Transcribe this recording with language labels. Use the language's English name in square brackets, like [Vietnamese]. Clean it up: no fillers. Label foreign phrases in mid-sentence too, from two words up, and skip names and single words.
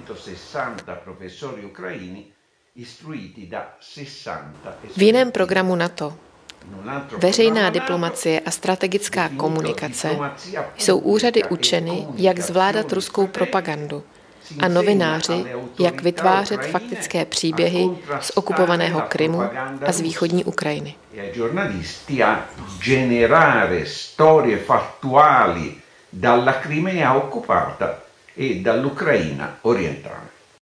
[Czech] V jiném programu NATO, veřejná diplomacie a strategická komunikace, jsou úřady učeny, jak zvládat ruskou propagandu, a novináři, jak vytvářet faktické příběhy z okupovaného Krymu a z východní Ukrajiny. [Italian] Generare storie fattuali dalla Crimea occupata e dall'Ucraina orientale.